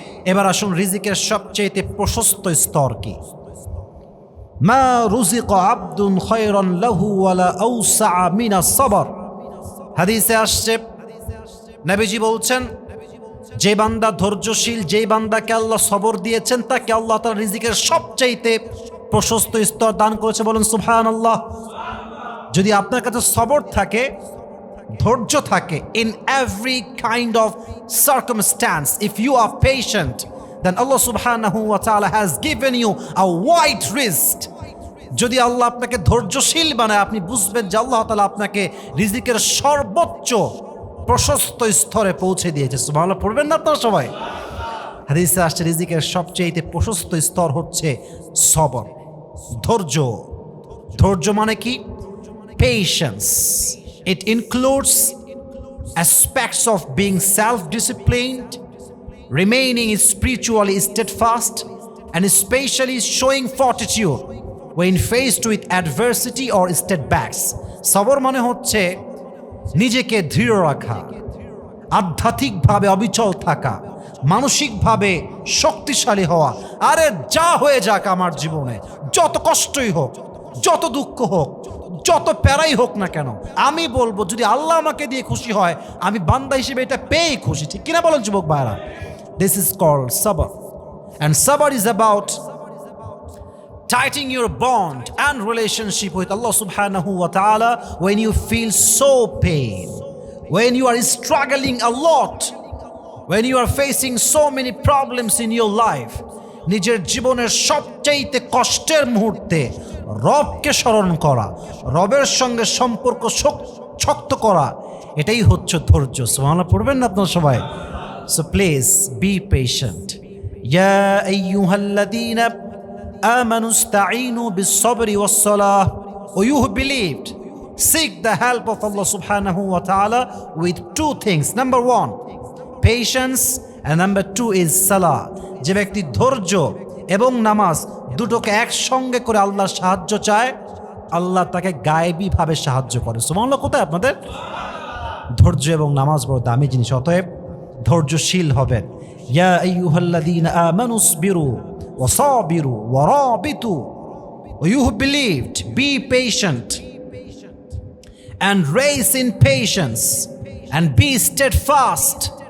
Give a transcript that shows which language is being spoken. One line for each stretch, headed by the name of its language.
Bangla: এবার আসুন, রিজিকের সবচেয়ে প্রশস্ত স্তর কি?
Arabic: মা রুজিক আবদুন খায়রান লাহু ওয়ালা আওসা মিনাস সাবর।
Bangla: হাদিসে আসছে, নবীজি বলছেন, যে বান্দা ধৈর্যশীল, যেই বান্দাকে আল্লাহ সবর দিয়েছেন, তাকে আল্লাহ তার রিজিকের সবচাইতে প্রশস্ত স্তর দান করেছে। বলেন সুবহানাল্লাহ। যদি আপনার কাছে সবর থাকে, ধৈর্য থাকে,
English: in every kind of circumstance, if you are patient, then Allah subhanahu wa ta'ala has given you a wide rizq.
Bangla: যদি আল্লাহ আপনাকে ধৈর্যশীল বানায়, আপনি বুঝবেন যে আল্লাহ তাআলা আপনাকে রিজিকের সর্বোচ্চ প্রশস্ত স্তরে পৌঁছে দিয়েছে। সুবহানাল্লাহ পড়বেন না আপনারা সবাই? হাদিসে আসছে রিজিকের সবচেয়ে প্রশস্ত স্তর হচ্ছে সবর, ধৈর্য। ধৈর্য মানে কি? Patience.
English: It includes aspects of being self-disciplined, remaining spiritually steadfast, and especially showing fortitude when faced with adversity or setbacks.
Bangla: সবর মানে হচ্ছে নিজেকে দৃঢ় রাখা, আধ্যাত্মিকভাবে অবিচল থাকা, মানসিকভাবে শক্তিশালী হওয়া। আরে যা হয়ে যাক আমার জীবনে, যত কষ্টই হোক, যত দুঃখ হোক, যত প্যারাই হোক না কেন, আমি বলবো যদি আল্লাহ আমাকে দিয়ে খুশি হয়, আমি বান্দা হিসেবে এটা পেয়েই খুশি। ঠিক কিনা বলেন যুবক ভাইরা?
English: This is called সাবর, and sabr is about tightening your bond and relationship with Allah subhanahu wa ta'ala when you feel so pain, when you are struggling a lot, when you are facing so many problems in your life.
Bangla: নিজের জীবনের সবচেয়ে কষ্টের মুহূর্তে রবকে স্মরণ করা, রবের সঙ্গে সম্পর্ক শক্ত করা, এটাই হচ্ছে ধৈর্য। সুবহানাল্লাহ পড়বেন না আপনারা সবাই?
English: So please be patient.
Arabic: يا أيها الذين آمنوا استعينوا بالصبر والصلاة.
English: Or you who believed, seek the help of Allah subhanahu wa ta'ala with two things. Number one, patience, and number two is salah.
Bangla: যে ব্যক্তি ধৈর্য এবং নামাজ দুটোকে একসঙ্গে করে আল্লাহর সাহায্য চায়, আল্লাহ তাকে গায়েবীভাবে সাহায্য করে। সুবহানাল্লাহ। কোথায় আপনাদের? ধৈর্য এবং নামাজ বড় দামি জিনিস, অতএব ধৈর্যশীল হবেন।
Arabic: ইয়া আইয়ুহাল্লাযীনা আমানুসবিরু ওয়াসাবিরু ওয়ারাবিতু।
English: You who believed, be patient and raise in patience and be steadfast.